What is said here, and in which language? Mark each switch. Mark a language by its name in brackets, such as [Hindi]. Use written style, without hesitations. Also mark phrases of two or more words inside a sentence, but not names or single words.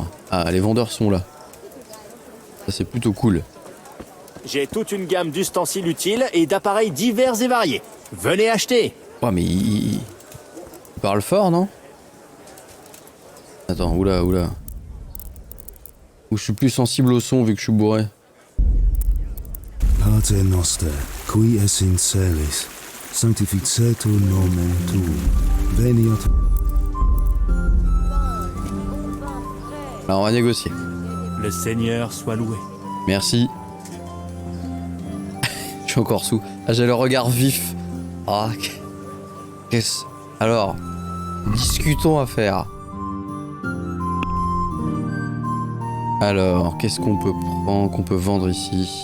[French] Ah, les vendeurs sont là. Ça, c'est plutôt cool. J'ai toute une gamme d'ustensiles utiles et d'appareils divers et variés. Venez acheter. Ouais, mais il parle fort, non? Attends, oula. Ou je suis plus sensible au son vu que je suis bourré. [Latin] Pater noster, qui es in celis, sanctificetur nomen tuum, veniat... [French] Alors on va négocier. Le Seigneur soit loué. Merci. Je suis encore sous. Ah, j'ai le regard vif. Ah, qu'est-ce... Alors, discutons à faire. Alors, qu'est-ce qu'on peut prendre, qu'on peut vendre ici?